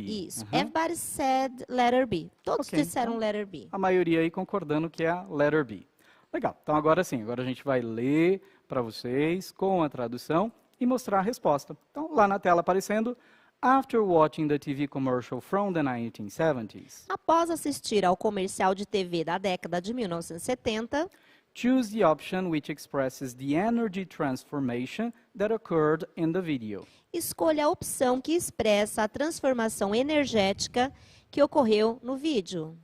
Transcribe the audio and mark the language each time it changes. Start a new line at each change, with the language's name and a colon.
Portuguese: Isso,
English: everybody said letter B.
Portuguese: Todos disseram então,
English: letter B.
Portuguese: A maioria aí concordando que é a
English: letter B.
Portuguese: Legal, então agora sim, agora a gente vai ler para vocês com a tradução e mostrar a resposta. Então, lá na tela aparecendo:
English: After watching the TV commercial from the 1970s.
Portuguese: Após assistir ao comercial de TV da década de 1970.
English: Choose the option which expresses the energy transformation that occurred in the video.
Portuguese: Escolha a opção que expressa a transformação energética que ocorreu no vídeo.